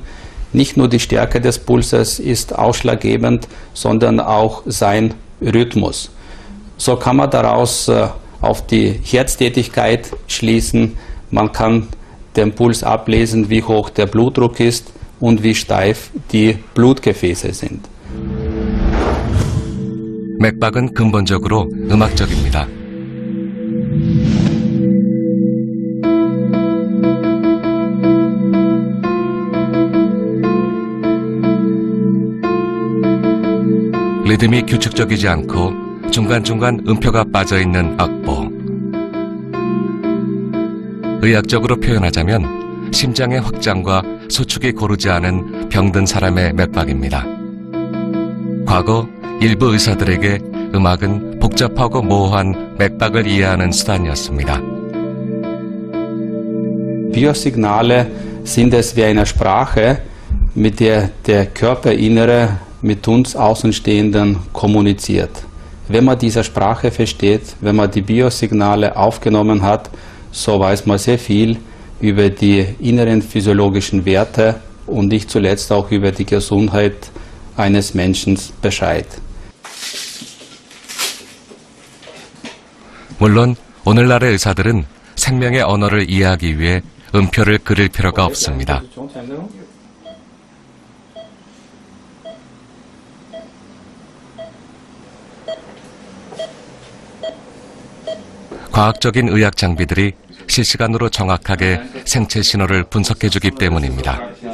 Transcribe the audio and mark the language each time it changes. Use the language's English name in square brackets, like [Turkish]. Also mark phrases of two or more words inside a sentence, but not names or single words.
[German] Nicht nur die Stärke des Pulses ist ausschlaggebend, sondern auch sein Rhythmus. So kann man daraus auf die Herztätigkeit schließen. Man kann den Puls ablesen, wie hoch der Blutdruck ist und wie steif die Blutgefäße sind. [Korean] 맥박은 근본적으로 음악적입니다. 리듬이 규칙적이지 않고 중간중간 음표가 빠져있는 악보. 의학적으로 표현하자면 심장의 확장과 수축이 고르지 않은 병든 사람의 맥박입니다. 과거 일부 의사들에게 음악은 복잡하고 모호한 맥박을 이해하는 수단이었습니다. [German] Biosignale sind es wie eine Sprache, mit der der Körperinnere mit uns Außenstehenden kommuniziert. Wenn man diese Sprache versteht, wenn man die Biosignale aufgenommen hat, so weiß man sehr viel über die inneren physiologischen Werte und nicht zuletzt auch über die Gesundheit eines Menschen Bescheid. [Korean] 물론 오늘날의 의사들은 생명의 언어를 이해하기 위해 음표를 그릴 필요가 없습니다. 과학적인 의학 장비들이 실시간으로 정확하게 생체 신호를 분석해주기 때문입니다.